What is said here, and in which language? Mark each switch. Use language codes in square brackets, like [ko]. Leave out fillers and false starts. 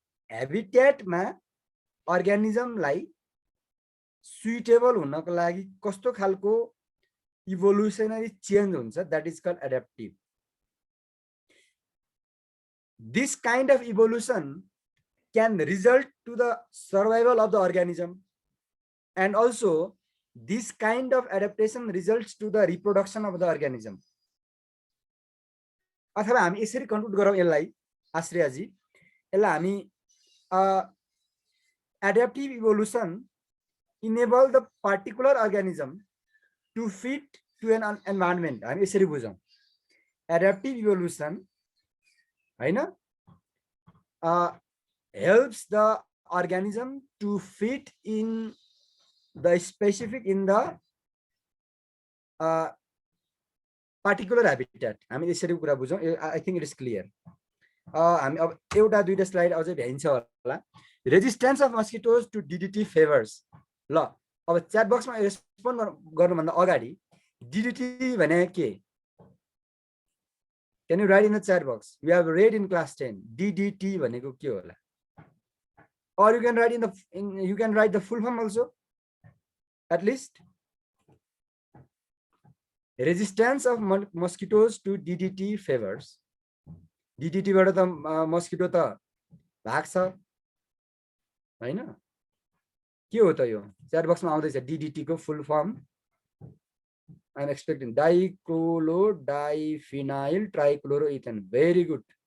[ne] ह्याबिट्याटमा अर्गानिजमलाई suitable हुनको लागि कस्तो खालको इभोल्युसनरी चेन्ज हुन्छ, [en] That is called adaptive. This kind of evolution can result to the survival of the organism, and also this kind of adaptation results to the reproduction of the organism. अथवा हामी यसरी conclude गरौँ यसलाई आश्रयजी, यसलाई हामी adaptive evolution enable the particular organism to fit to an environment. हामी यसरी बुझौँ adaptive evolution होइन, helps the organism to fit in the specific in the particular habitat. [ne] हामी यसरी कुरा बुझौँ। [en] I think it is clear. [ne] हामी अब एउटा दुईटा स्लाइड अझै भ्याइन्छ होला। Resistance of mosquitoes to DDT favours. ल अब च्याट बक्समा रेस्पोन्ड गर्नुभन्दा अगाडि डिडिटी भने के? [en] Can you write in the chat box? We have read in class 10. [ne] DDT भनेको के होला? [en] Or you can write you can write the full form also. At least resistance of mosquitoes to DDT favors. [ne] DDT बाट त mosquito त भाग्छ हैन? के हो त यो? च्याट बक्समा आउँदैछ DDT को full form. [en] I'm expecting dichloro diphenyl trichloroethane. Very good.